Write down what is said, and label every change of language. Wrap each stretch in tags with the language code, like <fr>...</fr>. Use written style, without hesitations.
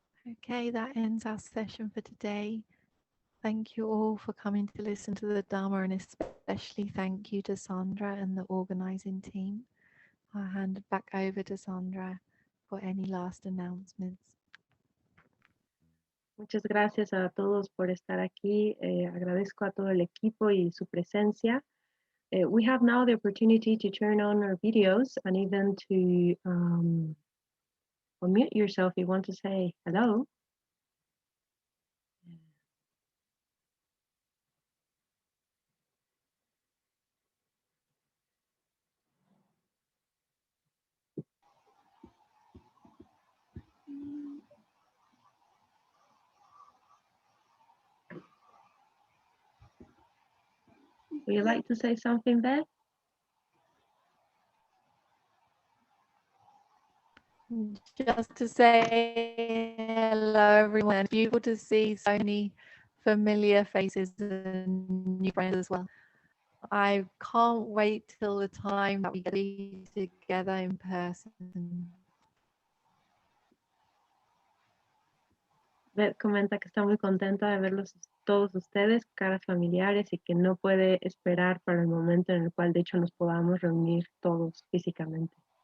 <en>Okay, that ends our session for today. Thank you all for coming to listen to the Dhamma, and especially thank you to Sandra and the organizing team. I'll hand it back over to Sandra for any last announcements.</en> <es>Muchas gracias a todos por estar aquí. Agradezco a todo el equipo y su presencia.</es> <en>We have now the opportunity to turn on our videos and even to unmute yourself if you want to say hello. Would you like to say something, Beth? Just to say hello, everyone. Beautiful to see so many familiar faces and new friends as well. I can't wait till the time that we get to be together in person.</en> <es>Beth comenta que está muy contenta de verlos todos ustedes, caras familiares, y que no puede esperar para el momento en el cual de hecho nos podamos reunir todos físicamente.</es>